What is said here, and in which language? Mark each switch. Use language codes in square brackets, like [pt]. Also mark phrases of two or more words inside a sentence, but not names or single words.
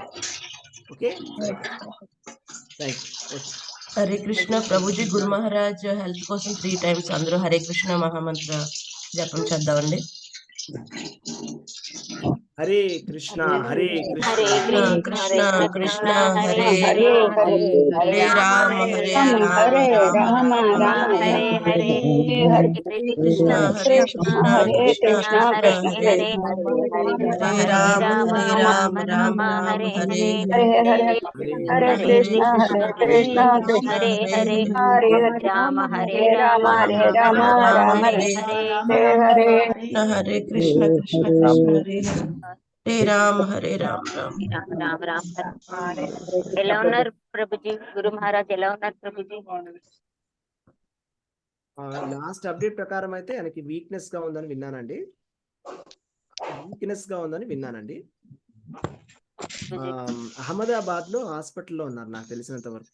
[en] Okay, thank you. [te] హరే కృష్ణ ప్రభుజీ. గురు మహారాజ్ హెల్త్ కోసం 3 times అందరూ హరే కృష్ణ మహామంత్ర జపం చేద్దామండి. [sa] హరే కృష్ణ హరే కృష్ణ హరే కృష్ణ కృష్ణ హరే హరే హరే హరే రామ హరే హరే రామ రామ రామ హరే హరే హరే కృష్ణ హరే కృష్ణ కృష్ణ హరే కృష్ణ హరే హరే రామ రామ రామ హరే హరే హరే హరే హరే కృష్ణ కృష్ణ హరే హరే హరే రామ హరే రామ హరే రామ రామ హరే హరే హరే హరే కృష్ణ కృష్ణ కృష్ణ హరే హరే రామ హరే రామ రామ రామ రామ హరే. [te] ఎలా ఉన్నారు ప్రభుజీ? గురు మహారాజ్ ఎలా ఉన్నారు ప్రభుజీ? [en] last update [te] ప్రకారం అయితే ఆయనకి వీక్నెస్ గా ఉందని విన్నానండి. అహ్మదాబాద్ లో హాస్పిటల్లో ఉన్నారు నాకు తెలిసినంత వరకు.